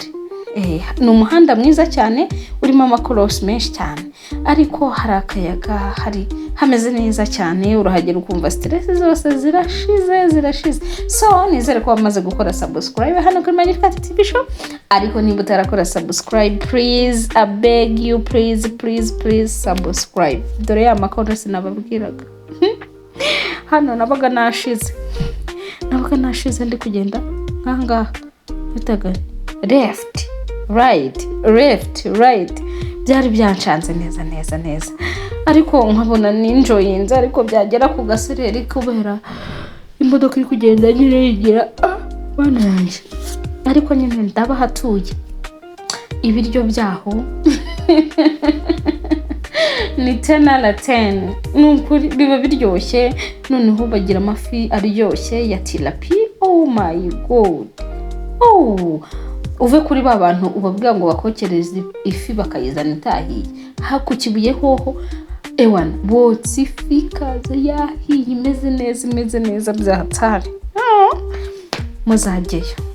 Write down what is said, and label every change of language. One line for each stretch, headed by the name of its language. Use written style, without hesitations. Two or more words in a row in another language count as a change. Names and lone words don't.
Kinyarwanda: Ni umuhanda mwiza cyane, urimo amakorosi menshi cyane, ariko hari akayaga, hameze neza cyane. Urahagera ukumva stress zose zirashize. So nizere ko wamaze gukora subscribe hano kuri Magnifique TV show. Ariko niba utarakora subscribe,
English: please, I beg you, please subscribe.
Kinyarwanda: Dore ya makorosi nababwiraga. Hano nabaga nashize ndi kugenda nkangaha, bitaga
English: left right,
Kinyarwanda: byari byancanze neza. Ariko nkabona ninjoyinze, ariko byagera ku gasereri, kubera imodoka iri kugenda nyine yigira bana yanjye. Ariko nyine ndabahatuye, ibiryo byaho ni
English: 10 out of 10.
Kinyarwanda: Nukuri biba biryoshye. Noneho bagira amafi aryoshye ya tilapia.
English: Oh my god.
Kinyarwanda: Uve kuri bantu ubabwira ngo bakokereze ifi bakayizana itahiye. Ku Kibuye hoho botsi ifi kaza yahiye, imeze neza byahatari. Muzajyeyo.